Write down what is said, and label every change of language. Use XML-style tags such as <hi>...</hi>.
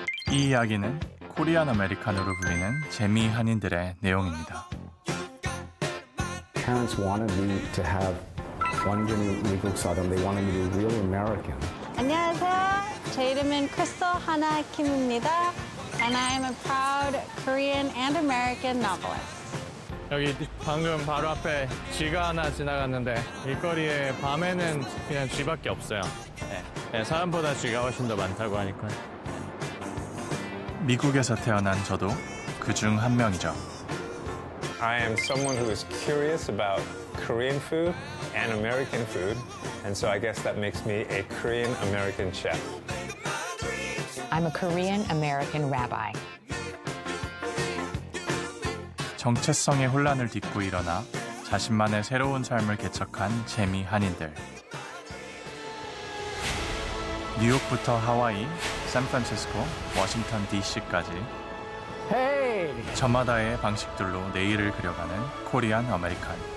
<ko>이 이야기는 코리안 아메리칸으로 불리는 재미 한인들의 내용입니다.</ko> <en>Parents wanted me to have</en> <ko>완전히 미국 사람.</ko> <en>They wanted me to be really American.</en> <ko>안녕하세요. 제 이름은 크리스토 하나 킴입니다.</ko> <en>And I am a proud Korean and American novelist.</en> <ko>여기 방금 바로 앞에 쥐가 하나 지나갔는데 길거리에 밤에는 그냥 쥐밖에 없어요. 네, 사람보다 쥐가 훨씬 더 많다고 하니까. 미국에서 태어난 저도 그중 한 명이죠.</ko> <en>I am someone who is curious about Korean food and American food, and so I guess that makes me a Korean American chef. I'm a Korean American rabbi.</en> <ko>정체성의 혼란을 딛고 일어나 자신만의 새로운 삶을 개척한 재미 한인들. 뉴욕부터 하와이, 샌프란시스코, 워싱턴 DC까지 저마다의 방식들로 내일을 그려가는 코리안 아메리칸.</ko>